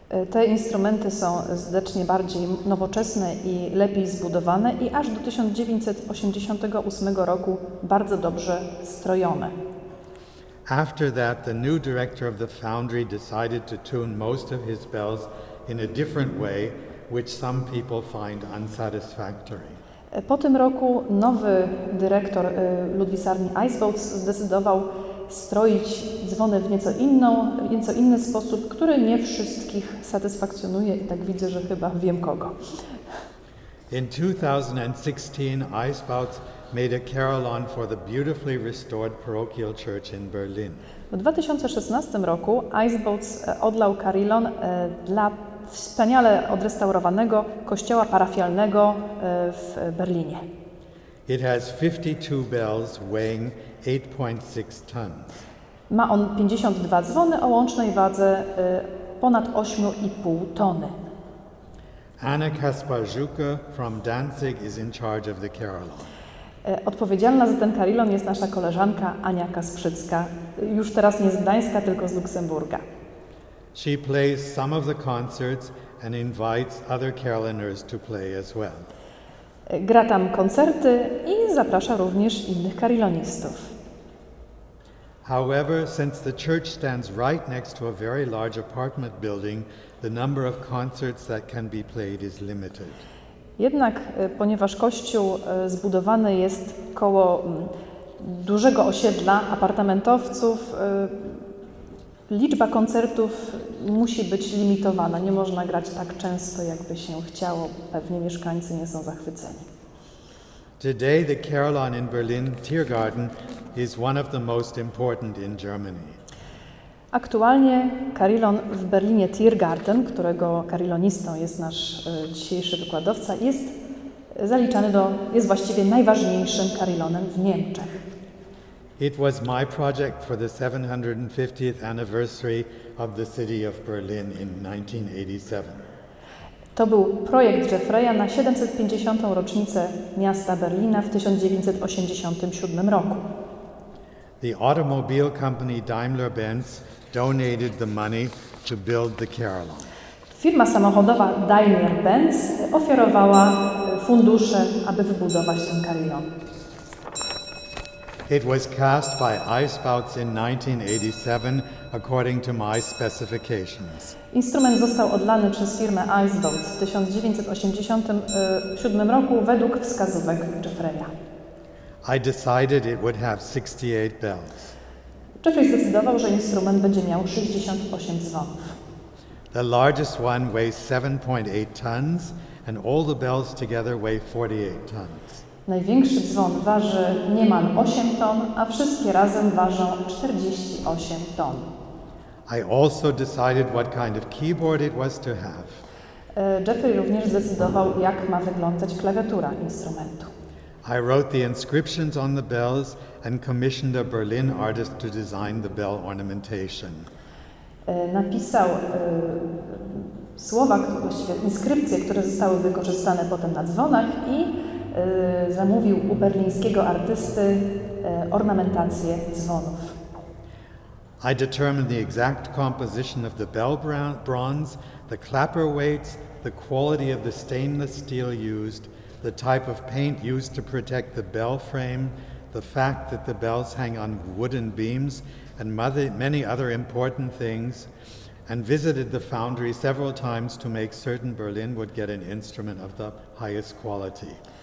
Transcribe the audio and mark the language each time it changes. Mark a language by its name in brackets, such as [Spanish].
[Polish] Te instrumenty są znacznie bardziej nowoczesne i lepiej zbudowane i aż do 1988 roku bardzo dobrze strojone. [English] After that, the new director of the foundry decided to tune most of his bells in a different way, which some people find unsatisfactory. [Polish] Po tym roku nowy dyrektor ludwisarni Eisboats zdecydował stroić dzwony w nieco inny sposób, który nie wszystkich satysfakcjonuje i tak widzę, że chyba wiem kogo. [English] In 2016, Eisboats made a carillon for the beautifully restored parochial church in Berlin. [Polish] W 2016 roku Eisboats odlał carillon dla wspaniale odrestaurowanego kościoła parafialnego w Berlinie. [English] It has 52 bells weighing 8.6 tons. [Polish] Ma on 52 dzwony o łącznej wadze ponad 8,5 tony. [English] Anna Kasparzuka from Danzig is in charge of the carillon. [Polish] Odpowiedzialna za ten carillon jest nasza koleżanka Ania Kasprzycka, już teraz nie z Gdańska, tylko z Luksemburga. [English] She plays some of the concerts and invites other carillonneurs to play as well. [Polish] Gra tam koncerty i zaprasza również innych carillonistów. [English] However, since the church stands right next to a very large apartment building, the number of concerts that can be played is limited. [Polish] Jednak, ponieważ kościół zbudowany jest koło dużego osiedla apartamentowców, liczba koncertów musi być limitowana. Nie można grać tak często, jakby się chciało. Pewnie mieszkańcy nie są zachwyceni. [English] Today, the carillon in Berlin Tiergarten is one of the most important in Germany. [Polish] Aktualnie carillon w Berlinie Tiergarten, którego carillonistą jest nasz dzisiejszy wykładowca, jest jest właściwie najważniejszym carillonem w Niemczech. [English] It was my project for the 750th anniversary of the city of Berlin in 1987. [Polish] To był projekt Jeffreya na 750. rocznicę miasta Berlina w 1987 roku. [English] The automobile company Daimler-Benz donated the money to build the carillon. [Polish] Firma samochodowa Daimler-Benz ofiarowała fundusze, aby wybudować ten carillon. [English] It was cast by Eisboats in 1987 according to my specifications. [Polish] Instrument został odlany przez firmę Eisboats w 1987 roku według wskazówek Jeffreya. [English] I decided it would have 68 bells. [Polish] Jeffrey zdecydował, że instrument będzie miał 68 dzwonów. [English] The largest one weighs 7.8 tons and all the bells together weigh 48 tons. [Polish] Największy dzwon waży niemal 8 ton, a wszystkie razem ważą 48 ton. [English] I also decided what kind of keyboard it was to have. [Polish] Jeffrey również zdecydował, jak ma wyglądać klawiatura instrumentu. [English] I wrote the inscriptions on the bells and commissioned a Berlin artist to design the bell ornamentation. [Polish] Napisał słowa, właściwie inskrypcje, które zostały wykorzystane potem na dzwonach i zamówił u berlińskiego artysty ornamentację dzwonów. [English] I determined the exact composition of the bell bronze, the clapper weights, the quality of the stainless steel used, the type of paint used to protect the bell frame, the fact that the bells hang on wooden beams, and many other important things, and visited the foundry several times to make certain Berlin would get an instrument of the highest quality.